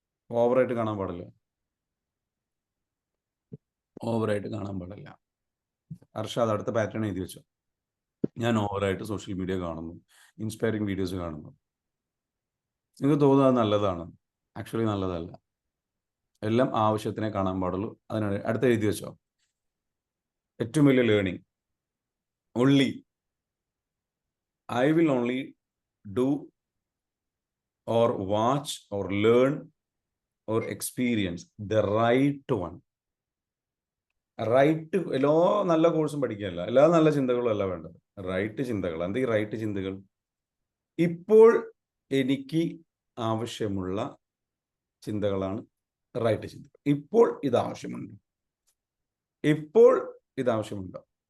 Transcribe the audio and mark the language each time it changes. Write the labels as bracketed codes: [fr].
[ml] ഓവറായിട്ട് കാണാൻ പാടില്ല, ഓവറായിട്ട് കാണാൻ പാടില്ല. അർഷാദ് അടുത്ത പാറ്റേൺ എഴുതി വെച്ചോ. ഞാൻ ഓവറായിട്ട് സോഷ്യൽ മീഡിയ കാണുന്നു, ഇൻസ്പയറിങ് വീഡിയോസ് കാണുന്നു. നിങ്ങൾക്ക് തോന്നുന്നത് നല്ലതാണ്, ആക്ച്വലി നല്ലതല്ല. എല്ലാം ആവശ്യത്തിനെ കാണാൻ പാടുള്ളൂ. അതിനാണ് അടുത്ത എഴുതി വെച്ചോ. ഏറ്റവും വലിയ learning [en] only I will only do or watch or learn or experience the right one. [ml] Right എല്ലാ നല്ല കോഴ്സും പഠിക്കുകയല്ല, എല്ലാ നല്ല ചിന്തകളും അല്ല വേണ്ടത്. റൈറ്റ് ചിന്തകൾ. എന്താ ഈ റൈറ്റ് ചിന്തകൾ? ഇപ്പോൾ എനിക്ക് ആവശ്യമുള്ള ചിന്തകളാണ് റൈറ്റ് ചിന്തകൾ. ഇപ്പോൾ ഇത് ആവശ്യമുണ്ട്, ഇപ്പോൾ ഇത് ആവശ്യമുണ്ടോ?